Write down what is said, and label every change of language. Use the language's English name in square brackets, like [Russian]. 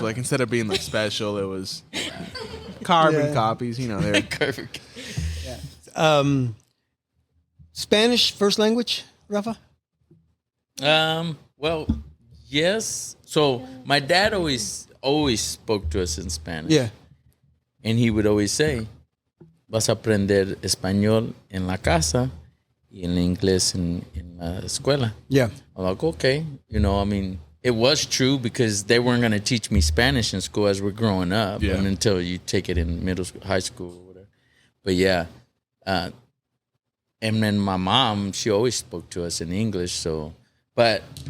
[English] like instead of being like special, it was carbon Yeah. copies. They're Perfect. Spanish first language, Rafa? Well, yes. So my dad always spoke to us in Spanish. Yeah. And he would always say, [Spanish] vas a aprender español en la casa y en inglés en la escuela. [English] Yeah. I'm like, okay. It was true because they weren't going to teach me Spanish in school as we're growing up. Yeah. And until you take it in middle school, high school, or whatever. But yeah. And then my mom, she always spoke to us in English. So, but